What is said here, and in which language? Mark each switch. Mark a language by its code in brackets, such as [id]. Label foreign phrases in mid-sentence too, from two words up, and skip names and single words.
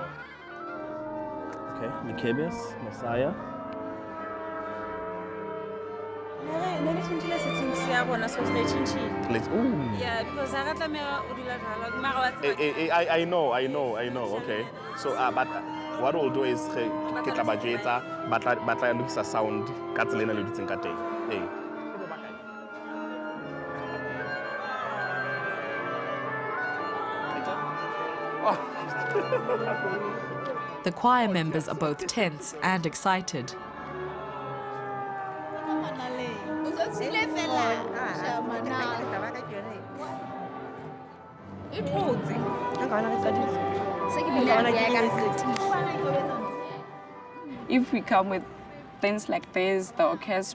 [en] Okay, Nicebius, Messiah. Let's, ooh. Yeah, because I I know. Okay. So, but what we'll do is, [st] ke tla ba jwetsa, ba tla lokisa sound ka tsela ena le dutseng ka teng. [en] The choir members are both tense and excited. If we come with things like this, the orchestra,